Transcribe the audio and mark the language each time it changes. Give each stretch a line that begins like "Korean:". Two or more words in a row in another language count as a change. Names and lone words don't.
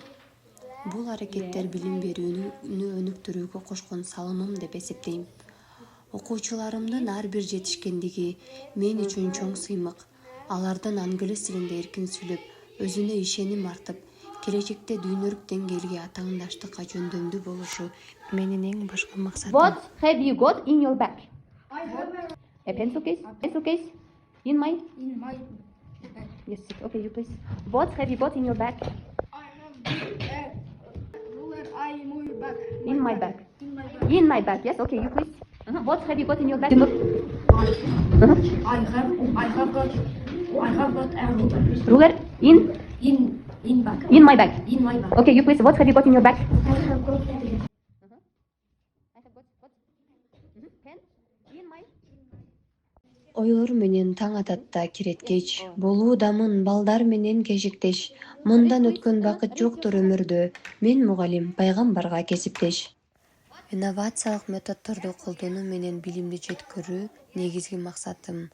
Kyrgyz: Бул аракеттер билим берүүнү өнүктүрүүгө кошкон салымым деп эсептейм. Окуучуларымдын ар бир жетишкендиги мен үчүн чоң сыймык. Алардын англис тилинде эркин сүйлөп, өзүнө ишеним артып, келечекте дүйнөлүк деңгээлге атаандаштыкка жөндөмдүү болушу менин эң башкы максатым.
English: What have you got in your bag? I have A pencil case? Pencil case? In my? in my bag. Yes, okay, you please. What have you got in your bag? I have a ruler. I move back. In my bag. In my bag. In my bag, yes, okay, you please. What have you got in your bag? I have got a ruler. Ruler? In? In bag. In my bag. In my bag. Okay, you please. What have you got in your bag? I have got a I have got what? Pen? In my?
Kyrgyz: Ойлор менен таң ататта киреткеч, болуудамын балдар менен кежиктеш. Мындан өткөн бакыт жоктур өмүрдө. Мен мугалим, пайгамбарга кесиптеш. Инновациялык методдорду колдонуу менен билимди жеткирүү негизги максатым.